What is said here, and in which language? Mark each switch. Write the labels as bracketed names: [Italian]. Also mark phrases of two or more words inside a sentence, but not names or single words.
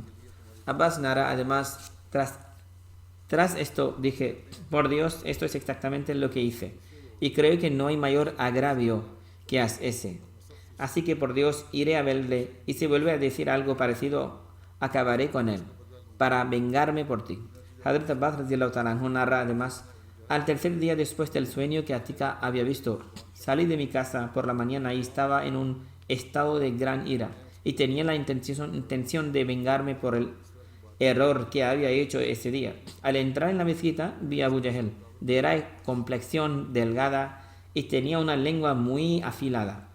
[Spanish] Abbas narra además, tras esto dije, por Dios, esto es exactamente lo que hice, y creo que no hay mayor agravio que ese. Así que por Dios iré a verle, y si vuelve a decir algo parecido, acabaré con él, para vengarme por ti. Hazrat Abbas [Arabic] رضي الله تعالى عنه [Spanish] narra además, al tercer día después del sueño que Atika había visto, salí de mi casa por la mañana y estaba en un estado de gran ira, y tenía la intención de vengarme por el error que había hecho ese día. Al entrar en la mezquita vi a Abu Jahl, de complexión delgada y tenía una lengua muy afilada.